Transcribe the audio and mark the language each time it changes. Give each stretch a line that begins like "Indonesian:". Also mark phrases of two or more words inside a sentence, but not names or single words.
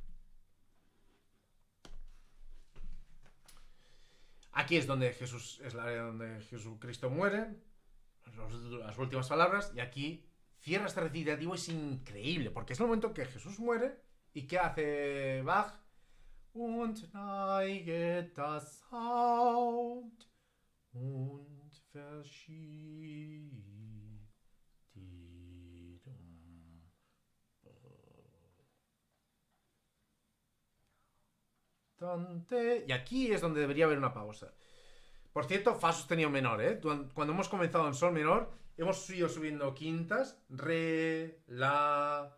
Spanish: Aquí es donde es la área donde Jesucristo muere, las últimas palabras, y aquí cierra este recitativo, es increíble, porque es el momento que Jesús muere, y ¿qué hace Bach?
German: Und neiget das Haupt und verschiebt die
Spanish: y aquí es donde debería haber una pausa. Por cierto, fa sostenido menor, ¿eh? Cuando hemos comenzado en sol menor, hemos ido subiendo quintas, re, la...